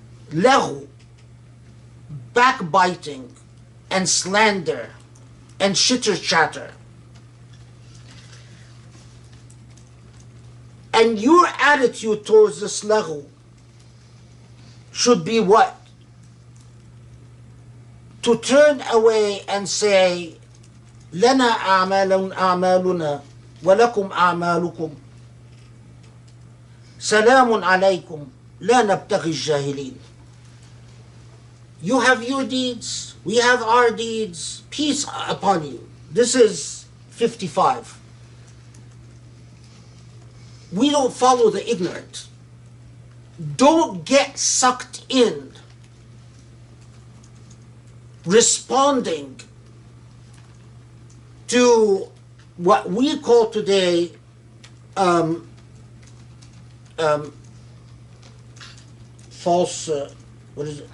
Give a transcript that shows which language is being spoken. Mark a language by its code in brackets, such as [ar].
[en] Laghu, backbiting and slander and chitter chatter. And your attitude towards this laghu should be what? To turn away and say, [ar] لنا أعمالنا ولكم أعمالكم سلام عليكم لا نبتغي الجاهلين. [en] You have your deeds, we have our deeds, peace upon you. This is 55. We don't follow the ignorant. Don't get sucked in responding to what we call today false, what is it?